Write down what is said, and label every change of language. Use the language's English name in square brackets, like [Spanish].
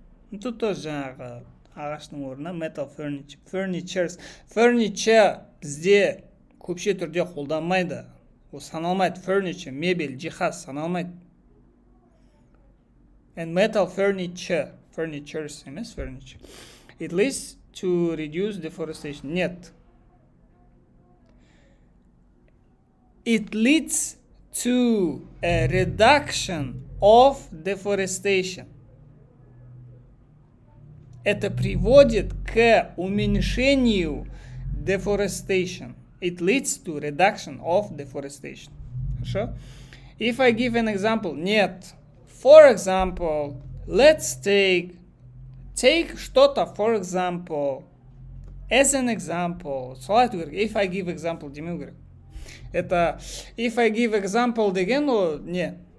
[Russian] Тут тоже [Kazakh] жаңағы ағаштың орнына [English] metal furnitures. [Kazakh] Furniture бізде көпше түрде қолданмайды. Ол саналмайды. Furniture, мебель, жиһаз саналмайды. [English] And metal furnitures емес furniture. It leads to reduce deforestation. [Russian] Нет. [English] It leads to a reduction of deforestation. [Russian] Это приводит к уменьшению deforestation. [English] It leads to reduction of deforestation. [Russian] Хорошо? [English] If I give an example, [Russian] нет. [English] For example, let's take [Russian] что-то, [English] for example, as an example. If I give example, [Kazakh] демеу керек. [English] Это if I give example [Kazakh] деген ол не?